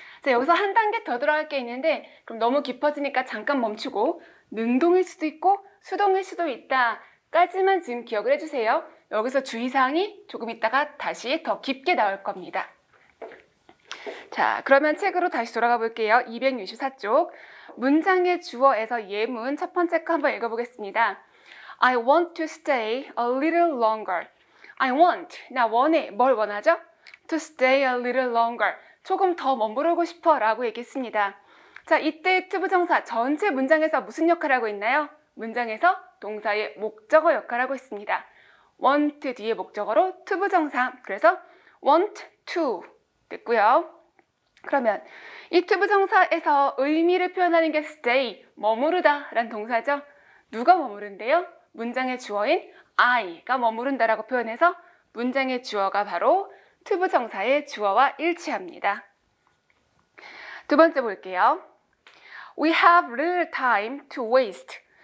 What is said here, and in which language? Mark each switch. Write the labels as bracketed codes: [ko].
[ko] 자, 여기서 한 단계 더 들어갈 게 있는데 그럼 너무 깊어지니까 잠깐 멈추고 능동일 수도 있고 수동일 수도 있다까지만 지금 기억을 해주세요. 여기서 주의사항이 조금 있다가 다시 더 깊게 나올 겁니다. 자, 그러면 책으로 다시 돌아가 볼게요. 264쪽. 문장의 주어에서 예문 첫 번째 거 한번 읽어보겠습니다. [en] I want to stay a little longer. I want. [ko] 나 원해. 뭘 원하죠? [en] To stay a little longer. [ko] 조금 더 머무르고 싶어 라고 얘기했습니다. 자, 이때 to 부정사 전체 문장에서 무슨 역할을 하고 있나요? 문장에서 동사의 목적어 역할을 하고 있습니다. want 뒤에 목적어로 to 부정사. 그래서 want to 됐고요. 그러면 이 to 부정사에서 의미를 표현하는 게 stay, 머무르다 라는 동사죠. 누가 머무른대요? 문장의 주어인 I가 머무른다라고 표현해서 문장의 주어가 바로 to 부정사의 주어와 일치합니다. 두 번째 볼게요. [en] We have little time to waste.